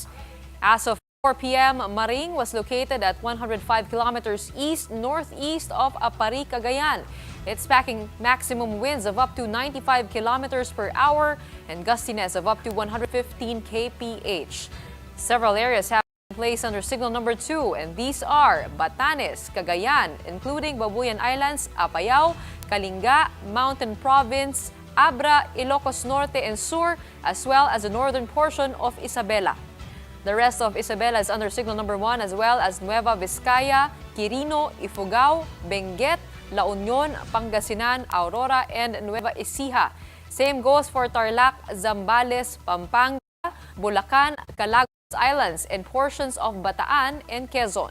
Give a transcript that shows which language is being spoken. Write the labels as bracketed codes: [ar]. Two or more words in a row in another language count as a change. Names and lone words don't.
[en] As of 4 p.m., Maring was located at 105 kilometers east-northeast of Apari, Cagayan. It's packing maximum winds of up to 95 kilometers per hour and gustiness of up to 115 kph. Several areas have been placed under signal number 2, and these are Batanes, Cagayan, including Babuyan Islands, Apayao, Kalinga, Mountain Province, Abra, Ilocos Norte and Sur, as well as the northern portion of Isabela. The rest of Isabela is under signal number 1, as well as Nueva Vizcaya, Quirino, Ifugao, Benguet, La Union, Pangasinan, Aurora, and Nueva Ecija. Same goes for Tarlac, Zambales, Pampanga, Bulacan, Calagos Islands, and portions of Bataan and Quezon.